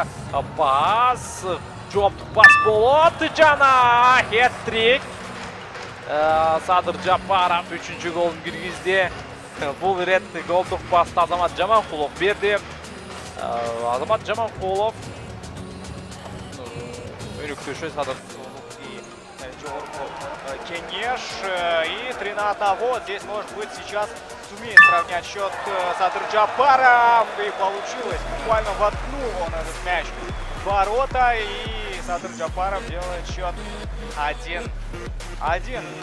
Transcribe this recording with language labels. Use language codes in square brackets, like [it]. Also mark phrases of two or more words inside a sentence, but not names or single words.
[ky] Пас, жооптук пас болот, жана хет-трик. Садыр Жапаров 3-чү голун киргизди. Бул рет голдук пасты Азамат Жаманкулов берди. Азамат Жаманкулов өнөктөшү Садыр [ru] Кенеш и 3-1. Здесь, может быть, сейчас сумеет сравнять счет Садыр Жапаров. И получилось. Буквально воткнул он этот мяч в ворота. И Садыр Жапаров делает счет 1-1.